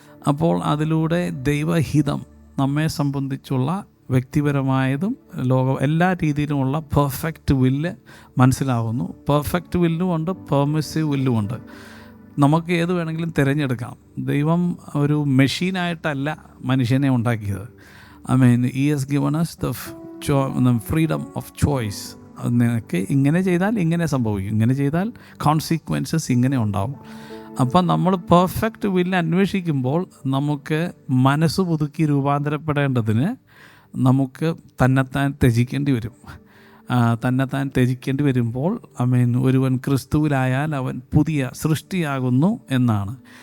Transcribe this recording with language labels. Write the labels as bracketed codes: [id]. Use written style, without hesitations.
[ml] അപ്പോൾ അതിലൂടെ ദൈവഹിതം നമ്മെ സംബന്ധിച്ചുള്ള വ്യക്തിപരമായതും എല്ലാ രീതിയിലുമുള്ള പെർഫെക്റ്റ് വില്ല് മനസ്സിലാകുന്നു. Perfect വില്ലുമുണ്ട്, permissive വില്ലുമുണ്ട്. നമുക്ക് ഏത് വേണമെങ്കിലും തിരഞ്ഞെടുക്കാം. ദൈവം ഒരു മെഷീനായിട്ടല്ല മനുഷ്യനെ ഉണ്ടാക്കിയത്. [en] He has given us the freedom of choice. [ml] നിനക്ക് ഇങ്ങനെ ചെയ്താൽ ഇങ്ങനെ സംഭവിക്കും, ഇങ്ങനെ ചെയ്താൽ കോൺസിക്വൻസസ് ഇങ്ങനെ ഉണ്ടാവും. അപ്പം നമ്മൾ പെർഫെക്റ്റ് വില്ല് അന്വേഷിക്കുമ്പോൾ നമുക്ക് മനസ്സ് പുതുക്കി രൂപാന്തരപ്പെടേണ്ടതിന് നമുക്ക് തന്നെത്താൻ ത്യജിക്കേണ്ടി വരും. തന്നെത്താൻ ത്യജിക്കേണ്ടി വരുമ്പോൾ ഒരുവൻ ക്രിസ്തുവിലായാൽ അവൻ പുതിയ സൃഷ്ടിയാകുന്നു എന്നാണ്.